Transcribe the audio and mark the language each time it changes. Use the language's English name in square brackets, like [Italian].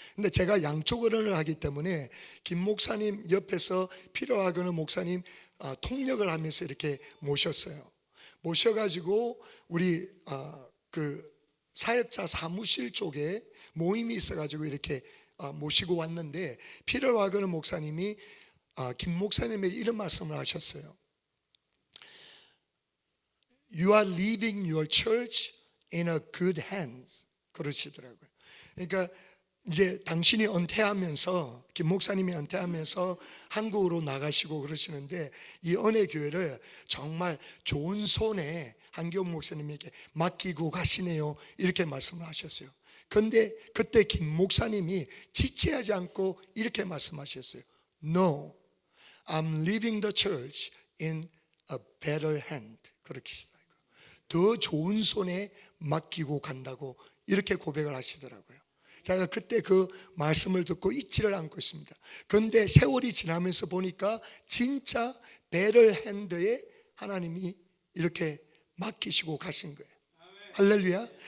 [Korean] 근데 제가 양쪽 언어를 하기 때문에 김 목사님 옆에서 피럴 와그너 목사님 통역을 하면서 이렇게 모셨어요. 모셔가지고 우리 그 사역자 사무실 쪽에 모임이 있어가지고 이렇게 모시고 왔는데, 피럴 와그너 목사님이 김 목사님에게 이런 말씀을 하셨어요. [English] You are leaving your church in a good hands. [Korean] 그러시더라고요. 그러니까 이제 당신이 은퇴하면서, 김 목사님이 은퇴하면서 한국으로 나가시고 그러시는데, 이 은혜교회를 정말 좋은 손에 한기영 목사님에게 맡기고 가시네요, 이렇게 말씀을 하셨어요. 그런데 그때 김 목사님이 지체하지 않고 이렇게 말씀하셨어요. [English] No, I'm leaving the church in a better hand. [Korean] 그렇게 하시더라고요. 더 좋은 손에 맡기고 간다고 이렇게 고백을 하시더라고요. 제가 그때 그 말씀을 듣고 잊지를 않고 있습니다. 그런데 세월이 지나면서 보니까 진짜 better hand에 하나님이 이렇게 맡기시고 가신 거예요. 할렐루야.